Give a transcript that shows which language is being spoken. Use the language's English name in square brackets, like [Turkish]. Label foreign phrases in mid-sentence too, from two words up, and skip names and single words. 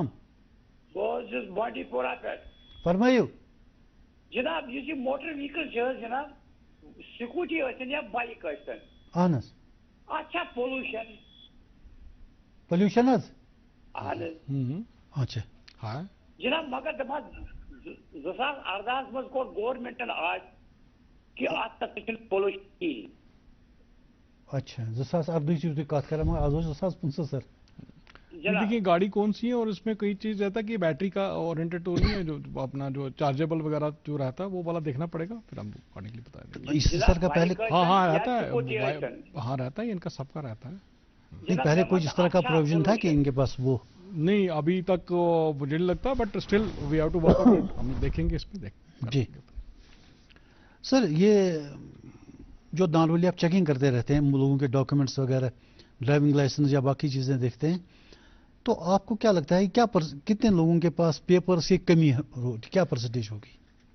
[Kashmiri] बांडीपोरा पे फरमाइयो जनाब। [Hindi] ये [English] motor vehicle [Hindi] जनाब, स्कूटी या बाइक [Kashmiri] अहन [Hindi] अच्छा पोल्यूशन अच्छा हाँ जनाब, [Kashmiri] मगर दपा 2018 मज कोर गवर्नमेंटन आज कि आज तक पोल्यूशन। अच्छा 2018 कत कर आज 2015 सर। [Hindi] देखिए गाड़ी कौन सी है और इसमें कई चीज रहता है कि बैटरी का ओरिएंटेड तो नहीं है, जो अपना जो चार्जेबल वगैरह जो रहता है वो वाला देखना पड़ेगा, फिर हम अकॉर्डिंगली बता देंगे। सर का पहले हाँ रहता है, हाँ रहता है, इनका सबका रहता है। नहीं पहले कुछ इस तरह का प्रोविजन था कि इनके पास वो नहीं, अभी तक मुझे नहीं लगता, [English] But still we have to work on it. [Hindi] हम देखेंगे इसमें जी। सर ये जो नॉर्मली आप चेकिंग करते रहते हैं लोगों के डॉक्यूमेंट्स वगैरह, [English] driving license [Hindi] या बाकी चीज़ें देखते हैं, तो आपको क्या लगता है क्या कितने लोगों के पास पेपर्स की कमी है, क्या परसेंटेज होगी?